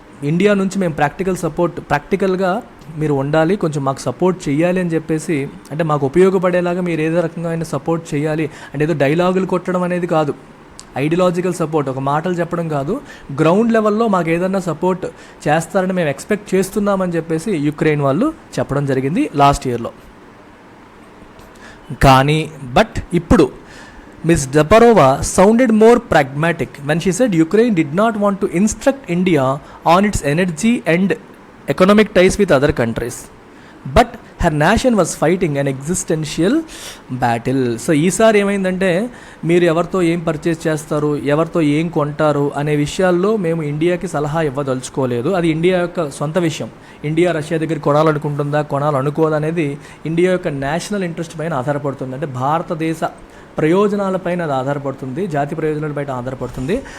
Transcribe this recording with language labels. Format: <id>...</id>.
<te>India నుంచి మేము ప్రాక్టికల్గా మీరు ఉండాలి, కొంచెం మాకు సపోర్ట్ చేయాలి అని చెప్పేసి, అంటే మాకు ఉపయోగపడేలాగా మీరు ఏదో రకంగా ఆయన సపోర్ట్ చేయాలి అంటే ఏదో డైలాగులు కొట్టడం అనేది కాదు, ఐడియాలజికల్ సపోర్ట్, ఒక మాటలు చెప్పడం కాదు, గ్రౌండ్ లెవెల్లో మాకు ఏదన్నా సపోర్ట్ చేస్తారని మేము ఎక్స్పెక్ట్ చేస్తున్నామని చెప్పేసి యుక్రెయిన్ వాళ్ళు చెప్పడం జరిగింది లాస్ట్ ఇయర్లో. కానీ ఇప్పుడు Ms.</te> <en>Zaparova sounded more pragmatic when she said Ukraine did not want to instruct India on its energy and economic ties with other countries, but her nation was fighting an existential battle.</en> <te>So ఈసారి ఏమైందంటే, మీరు ఎవరితో ఏం purchase చేస్తారు, ఎవరితో ఏం కొంటారు అనే విషయాల్లో మేము ఇండియాకి సలహా ఇవ్వదలుచుకోలేదు. అది ఇండియా యొక్క సొంత విషయం. ఇండియా రష్యా దగ్గర కొనాలనుకుంటుందా కొనాలనుకోదా అనేది ఇండియా యొక్క నేషనల్ ఇంట్రెస్ట్ పైన ఆధారపడుతుంది. అంటే భారతదేశ ప్రయోజనాలపైన అది ఆధారపడుతుంది, జాతి ప్రయోజనాలపైన ఆధారపడుతుంది.</te>